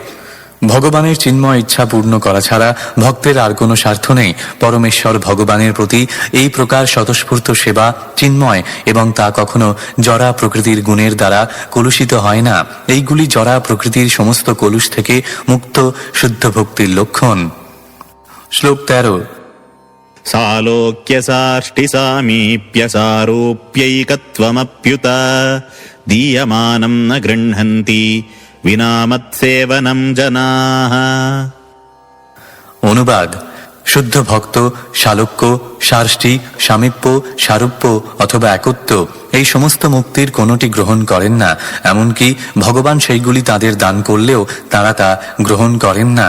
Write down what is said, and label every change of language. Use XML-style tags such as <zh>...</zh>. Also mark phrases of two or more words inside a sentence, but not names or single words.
<bn>ভগবানের চিন্ময় ইচ্ছা পূর্ণ করা ছাড়া ভক্তের আর কোনো স্বার্থ নেই। পরমেশ্বর ভগবানের প্রতি এই প্রকার স্বতঃস্ফূর্ত সেবা চিন্ময় এবং তা কখনো জড়া প্রকৃতির গুণের দ্বারা কলুষিত হয় না। এইগুলি জড়া প্রকৃতির সমস্ত কলুষ থেকে মুক্ত শুদ্ধ ভক্তির লক্ষণ। শ্লোক 13।</bn> <sa>सालोक्यसाष्टिसामीप्यसारोप्यैकत्वमप्युत दीयमानम् न गृह्णन्ति विना मत्सेवनम् जनाः।</sa> <bn>অনুবাদ: শুদ্ধ ভক্ত শালোক্য, সার্ষ্টি, সামীপ্য, সারূপ্য অথবা একত্ব এই সমস্ত মুক্তির কোনোটি গ্রহণ করেন না। এমনকি ভগবান সেইগুলি তাদের দান করলেও তারা তা গ্রহণ করেন না।</bn>